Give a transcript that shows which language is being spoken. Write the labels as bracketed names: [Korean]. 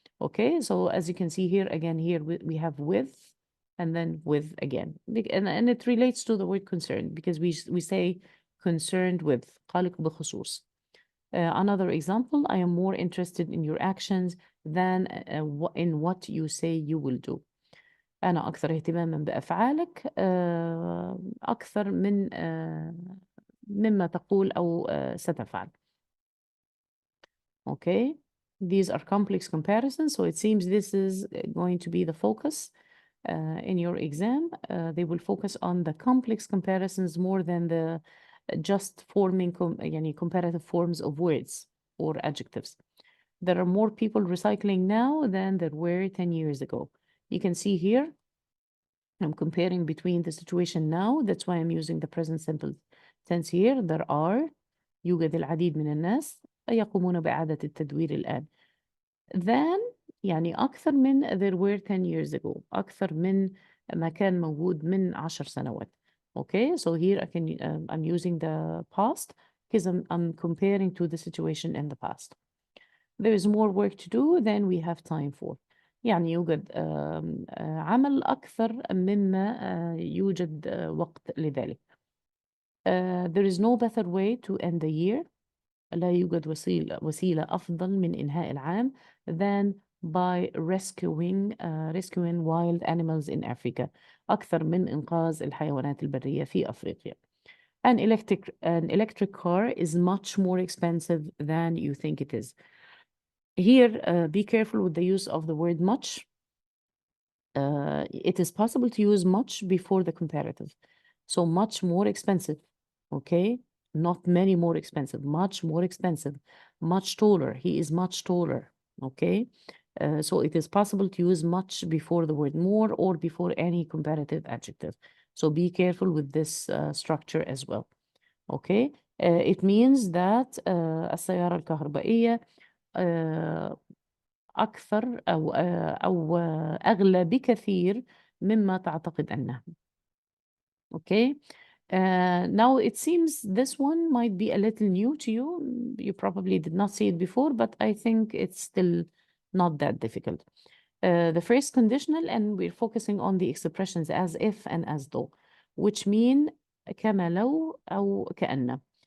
[English] Okay, so as you can see here, again, here we have with, and then with again. And it relates to the word concerned, because we say concerned with, [Arabic] قلق بخصوص. [English] Another example, I am more interested in your actions than in what you say you will do. [Arabic] أنا أكثر اهتماما بأفعالك أكثر من مما تقول أو ستفعل. [English] Okay, these are complex comparisons, so it seems this is going to be the focus in your exam. They will focus on the complex comparisons more than the just forming يعني comparative forms of words or adjectives. There are more people recycling now than there were 10 years ago. You can see here, I'm comparing between the situation now, that's why I'm using the present simple tense here. There are, [Arabic] يوجد العديد من الناس يقومون بإعادة التدوير الآن. [English] Than [Arabic] يعني أكثر من [English] there were 10 years ago. [Arabic] أكثر من ما كان موجود من 10 سنوات. [English] Okay, so here I'm using the past because I'm comparing to the situation in the past. There is more work to do than we have time for. [Arabic] يعني يوجد عمل أكثر مما يوجد وقت لذلك. [English] There is no better way to end the year. [Arabic] لا يوجد وسيلة أفضل من إنهاء العام [English] than by rescuing wild animals in Africa. [Arabic] أكثر من إنقاذ الحيوانات البرية في أفريقيا. [English] An electric car is much more expensive than you think it is. Here, be careful with the use of the word much. It is possible to use much before the comparative. So much more expensive, okay? Not many more expensive, much more expensive, much taller. He is much taller, okay? So it is possible to use much before the word more or before any comparative adjective. So be careful with this structure as well, okay? It means that [Arabic] السيارة الكهربائية أكثر أو أغلى بكثير مما تعتقد أنها. [English] Okay. Now it seems this one might be a little new to you. You probably did not see it before, but I think it's still not that difficult. The first conditional, and we're focusing on the expressions as if and as though, which mean [Arabic] كما لو أو كأن.